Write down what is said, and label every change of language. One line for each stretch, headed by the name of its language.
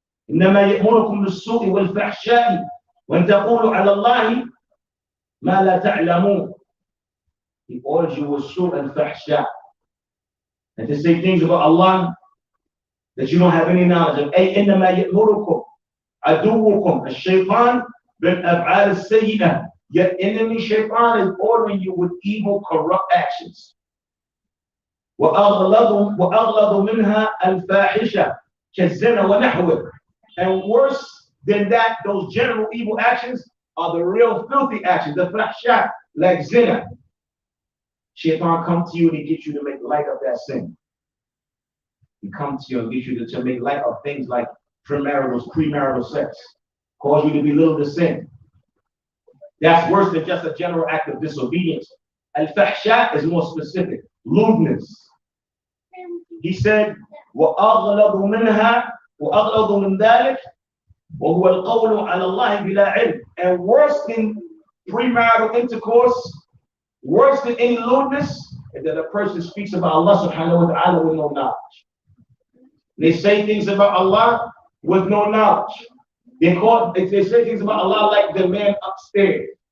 Arabic: إِنَّمَا يَأْمُرُكُمْ بِالسُّوءِ وَالْفَحْشَاءِ وَأَن تَقُولُوا عَلَى اللَّهِ مَا لَا تَعْلَمُونَ.
English: He orders you with su' and fahsha, and to say things about Allah that you don't have any knowledge of.
Arabic: أي إنما يأمركم عدوكم الشيطان بالأفعال السيئة.
English: Your enemy Shaytan is ordering you with evil, corrupt actions.
Arabic: وأغلظ منها الفاحشة كالزنا ونحوه.
English: And worse than that, those general evil actions are the real filthy actions, the fahsha, like zina. Shaytan comes to you and he gets you to make light of that sin. He comes to you and gets you to make light of things like premarital sex, cause you to belittle the sin. That's worse than just a general act of disobedience. Al-fahsha is more specific. Lewdness. He said,
Arabic: وَأَغْلَظُ مِنْهَا وَأَغْلَظُ مِنْ ذَلِكَ وَهُوَ الْقَوْلُ عَلَى اللَّهِ بِلَا عِلْمٍ.
English: And worse than premarital intercourse, worse than any lewdness, is that a person speaks about Allah subhanahu wa ta'ala with no knowledge. They say things about Allah with no knowledge. They say things about Allah like the man upstairs.